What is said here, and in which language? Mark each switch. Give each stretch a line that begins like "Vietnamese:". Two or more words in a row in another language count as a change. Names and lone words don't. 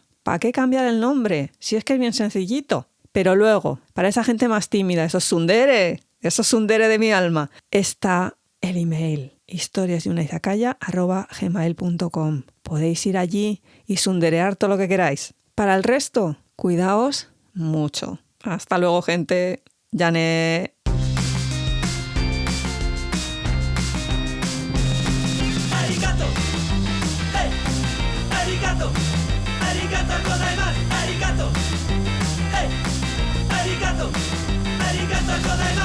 Spanish: ¿Para qué cambiar el nombre? Si es que es bien sencillito. Pero luego, para esa gente más tímida, esos tsundere de mi alma, está el email historiasdeunaizakaya@gmail.com. Podéis ir allí y tsunderear todo lo que queráis. Para el resto, cuidaos mucho. Hasta luego, gente.
Japanese: Yane. Arigato. Hey. Arigato. ありがとうございます. Arigato. Hey. Arigato. ありがとうございます.